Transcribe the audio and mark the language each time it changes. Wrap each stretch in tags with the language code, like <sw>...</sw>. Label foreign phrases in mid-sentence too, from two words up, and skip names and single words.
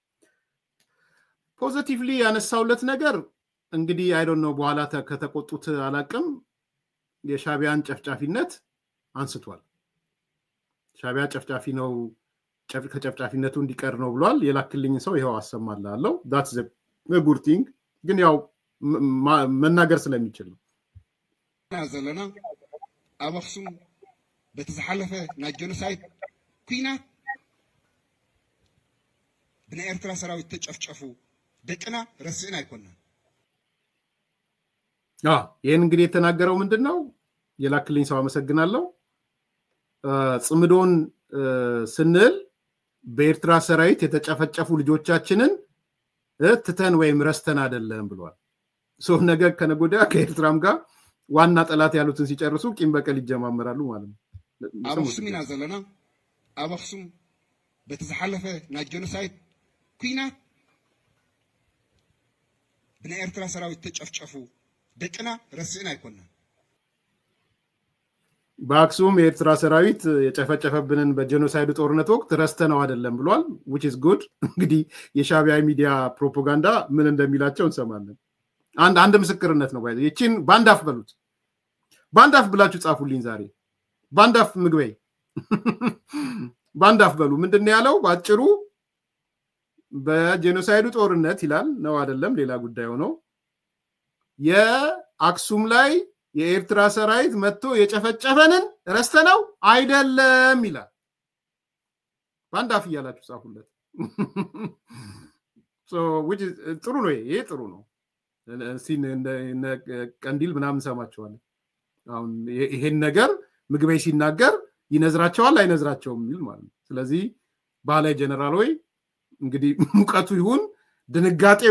<am>ፖዚቲቭሊ ያነሳውለት ነገር እንግዲህ</am> <en>I don't know</en> <am>በኋላ ከተቆጡት አላቅም የሻቢያን ጨፍጫፊነት አንስቷል ሻቢያ ጨፍጫፊ ነው ከጨፍጫፊነቱ እንዲቀር ነው ብሏል የላክልኝ ሰው ይሄው አሰማላለሁ</am> <en>that's the good thing</en> <am>ግን ያው መናገር ስለሚችል ነው</am> <ti>ናዘለና አባክሱም በተዘሐለፈ ናጀኖሳይድ ኩናት በኤርትራ ሰራዊት ተጨፍጨፉ ደቅና ረስዕና አይኮና</ti> <am>ይሄን እንግዲህ የተናገረው ምንድነው የላክልኝ ሰው አመሰግናለሁ ጽምዶን ስንል በኤርትራ ሰራዊት የተጨፈጨፉ ልጆቻችንን ትተን ወይም ረስተን አይደለም ብሏል ነገ ከነጎዳ ከኤርትራም ጋር ዋና ጠላት ያሉትን ሲጨርሱ ቂም በቀል ይጀማመራሉ ማለት ነው</am> <ti>አባክሱም ናዘለና አባክሱም በተዘሐለፈ ናጀኖሳይድ ኩናት በኤርትራ ሰራዊት ተጨፍጨፉ ደቅና ረስዕና አይኮና</ti> <am>በአክሱም የኤርትራ ሰራዊት የጨፈጨፈብንን በጄኖሳይድ ጦርነት ወቅት ረስተነው አይደለም ብሏል</am> <en>which is good</en> <am>እንግዲህ የሻቢያ ሚዲያ ፕሮፓጋንዳ ምን እንደሚላቸው እንሰማለን አንድ ምስክርነት ነው ባይዘ ይቺን ባንዳፍ በሉት ባንዳፍ ብላችሁ ጻፉልኝ ዛሬ ባንዳፍ ምግበይ ባንዳፍ በሉ ምንድነው ያለው ባጭሩ በጄኖሳይዱ ጦርነት ይላል ነው አይደለም ሌላ ጉዳይ ሆኖ የአክሱም ላይ የኤርትራ ሰራዊት መጥቶ የጨፈጨፈንን ረስተነው አይደለም ይላል ባንድ አፍ ያላችሁ ጻፉለት</am> <en>so which is</en> <am>ጥሩ ነው ይሄ ጥሩ ነው ሲን ቀንዲል ምናምን ሰማቸዋል አሁን ይሄን ነገር ምግበይ ሲናገር ይነዝራቸዋል አይነዝራቸውም ይል ማለት ነው ስለዚህ ባላይ ጀነራል ሆይ እንግዲህ ሙቀቱ ይሁን ድንጋጤው</am>